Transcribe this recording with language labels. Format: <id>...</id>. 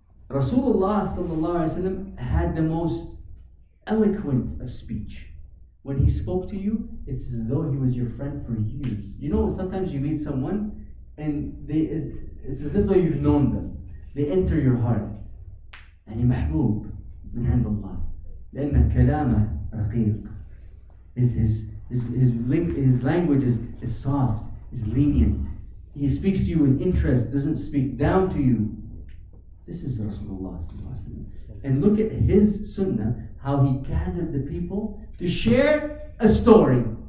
<en>Rasulullah sallallahu alaihi wasallam had the most eloquent of speech. When he spoke to you, it's as though he was your friend for years. You know, sometimes you meet someone and it's as if though you've known them. They enter your heart.</en> <ar>محبوب من عند الله لأن كلامه رقيق.</ar> <en>His language is soft, is lenient. He speaks to you with interest, doesn't speak down to you. This is Rasulullah. And look at his sunnah, how he gathered the people to share a story.</en>